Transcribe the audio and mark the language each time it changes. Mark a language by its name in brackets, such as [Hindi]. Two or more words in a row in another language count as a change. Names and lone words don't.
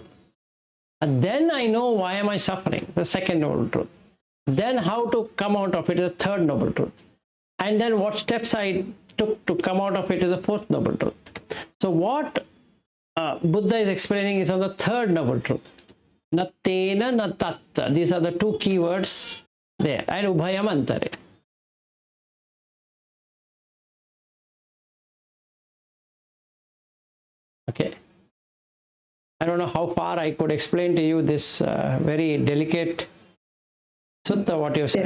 [English] And then I know why am I suffering, the Second Noble Truth. Then how to come out of it is the Third Noble Truth. And then what steps I took to come out of it is the Fourth Noble Truth. So what Buddha is explaining is on the Third Noble Truth. [Pali] Na tena na tatta. [English] These are the two keywords there. And Ubhayamantare. Okay. I don't know how far I could explain to you this very delicate sutta, what you said.